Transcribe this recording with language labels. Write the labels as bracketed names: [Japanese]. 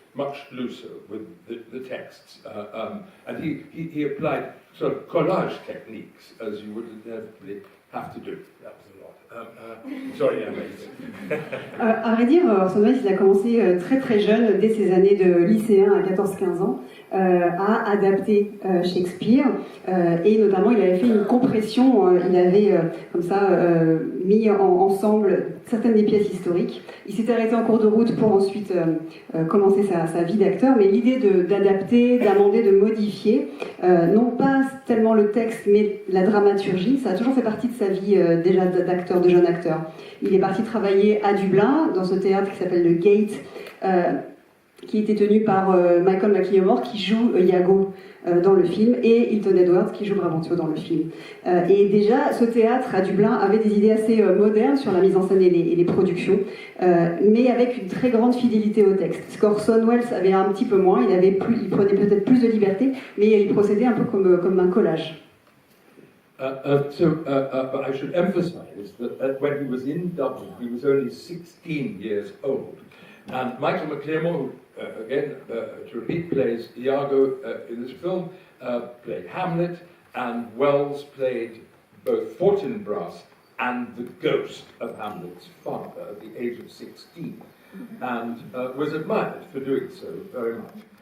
[English] much looser with the texts. And he applied sort of collage techniques, as you would inevitably have to do. That was a lot. Sorry, [French] à vrai dire, Orson Welles, il a commencé très très jeune, dès ses années de lycéen à 14-15 ans, à adapter Shakespeare, et notamment il avait fait une compression, il avait comme ça mis ensemble certaines des pièces historiques. Il s'est arrêté en cours de route pour ensuite commencer sa vie d'acteur, mais l'idée d'adapter, d'amender, de modifier, non pas tellement le texte, mais la dramaturgie, ça a toujours fait partie de sa vie déjà d'acteur, de jeune acteur. Il est parti travailler à Dublin, dans ce théâtre qui s'appelle le Gate, qui était tenu par Michael McLeod, qui joue Iago dans le film, et Hilton Edwards, qui joue Brabantio dans le film. Et déjà, ce théâtre à Dublin avait des idées assez modernes sur la mise en scène et les productions, mais avec une très grande fidélité au texte. Ce qu'Orson Welles avait un petit peu moins, il prenait peut-être plus de liberté, mais il procédait un peu comme un collage. [English] But I should emphasize that when he was in Dublin, he was only 16 years old. And Michael McLeod, who, again, to repeat, plays Iago in this film, played Hamlet, and Wells played both Fortinbras and the ghost of Hamlet's father at the age of 16, and was admired for doing so very much.